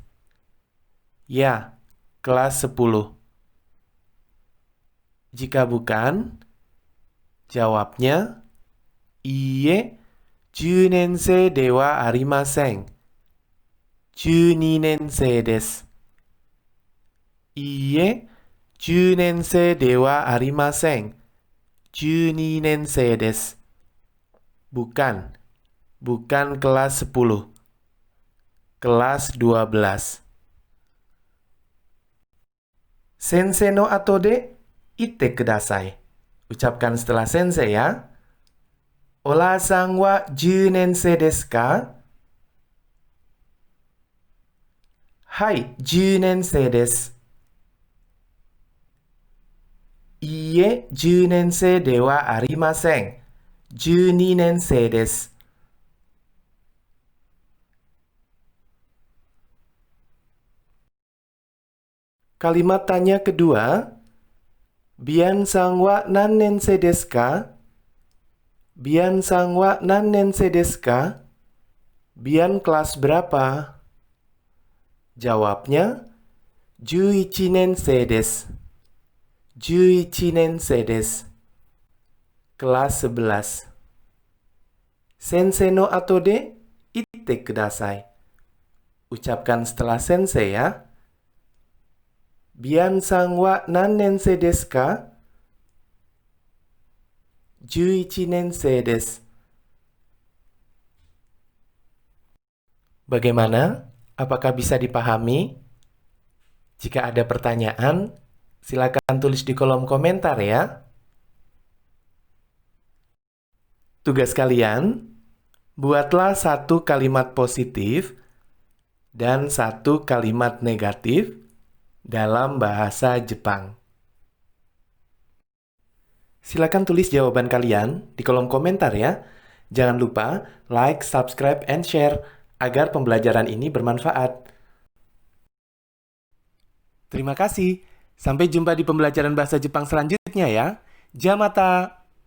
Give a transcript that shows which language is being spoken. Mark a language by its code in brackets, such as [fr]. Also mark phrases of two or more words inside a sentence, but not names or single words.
[id] Ya, kelas 10. Jika bukan, jawabnya [ja] いいえ、10年生ではありません. 12年生です。いいえ、10年生ではありません. 12年生です. [id] Bukan kelas 10. Kelas 12. [ja] 先生の後で言ってください. [id] Ucapkan setelah sensei ya. [ja] Olaさんは10年生ですか? はい、10年生です. いいえ、10年生ではありません. 12年生です. [id] Kalimat tanya kedua, [ja] Bianさんは何年生ですか? Bianさんは何年生ですか? [id] Bian kelas berapa? Jawabnya, [ja] 11年生です. 11年生です. [id] Kelas 11. [ja] 先生の後で言ってください. [id] Ucapkan setelah sensei ya. [ja] Bianさんは何年生ですか? 11年生です. [id] Bagaimana? Apakah bisa dipahami? Jika ada pertanyaan, silakan tulis di kolom komentar ya. Tugas kalian, buatlah satu kalimat positif dan satu kalimat negatif dalam bahasa Jepang. Silakan tulis jawaban kalian di kolom komentar ya. Jangan lupa [en] like, subscribe, and share [id] agar pembelajaran ini bermanfaat. Terima kasih. Sampai jumpa di pembelajaran bahasa Jepang selanjutnya ya. [ja] じゃあまた!